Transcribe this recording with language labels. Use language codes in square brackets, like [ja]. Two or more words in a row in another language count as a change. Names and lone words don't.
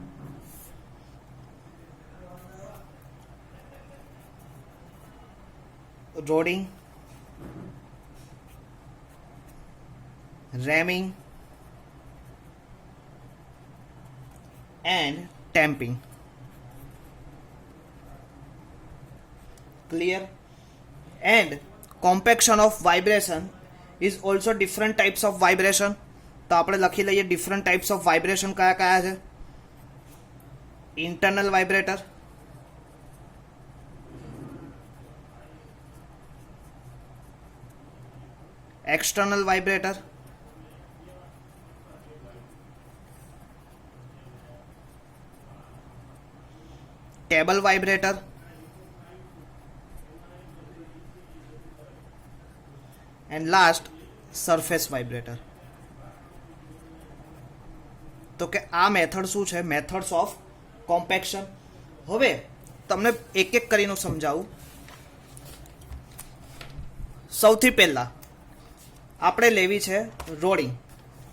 [en] Rolling, ramming and tamping. Clear? And compaction of vibration is also different types of vibration. [gu] તો આપણે લખી લઈએ [en] different types of vibration [gu] કયા કયા છે. [en] internal vibrator, external vibrator, table vibrator, and last surface vibrator. [gu] તો કે આ મેથડ શું છે? [en] methods of compaction. [gu] હવે તમને એક એક કરીને સમજાવું. સૌથી પહેલા આપણે લેવી છે રોડિંગ.